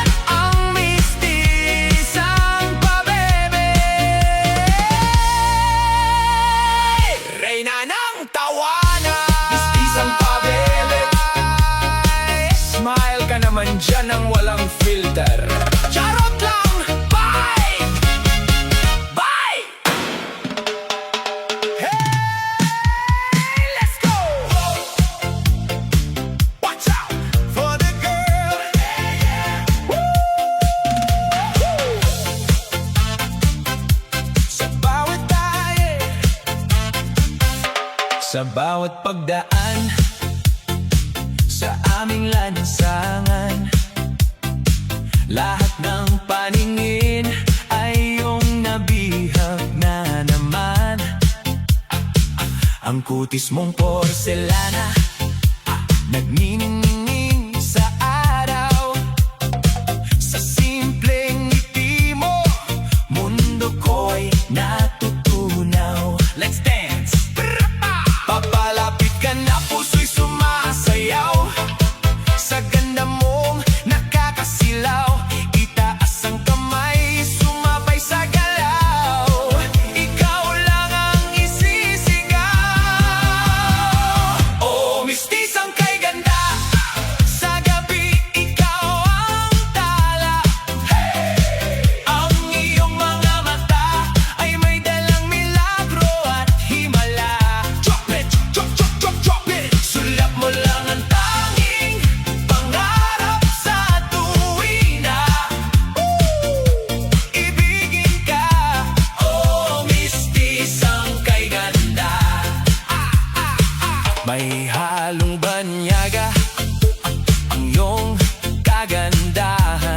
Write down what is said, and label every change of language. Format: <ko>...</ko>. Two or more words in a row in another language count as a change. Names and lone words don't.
<tl>Ang mistisang pabebe, reyna ng tawanan. Mistisang pabebe, smile ka naman dyan ng walang filter. Charot lang!</tl> <en>Bye! Bye! Hey, let's go! Watch out for the girl.</en> <tl>Sa bawat tayo, sa bawat pagdaan, sa aming lansangan, lahat ng paningin ay iyong nabihag na naman. Ang kutis mong porselana, nagniningning sa araw. Sa simpleng ngiti mo, mundo ko'y natutunaw.</tl> <en>Let's dance!</en> <tl>Papalapit ka na, puso'y sumasayaw. Sa ganda mong nakakasilaw, itaas ang kamay, sumabay sa galaw. Ikaw lang ang isisigaw. Oh, mistisang kay ganda, sa gabi ikaw ang tala. Ang iyong mga mata ay may dalang milagro at himala.</tl> <en>Drop it, drop, drop, drop, drop it.</en> <tl>Sulap mo lang ang tanging pangarap sa tuwina. Ibigin ka, oh mistisang kay ganda. May halong banyaga ang iyong kagandahan.</tl>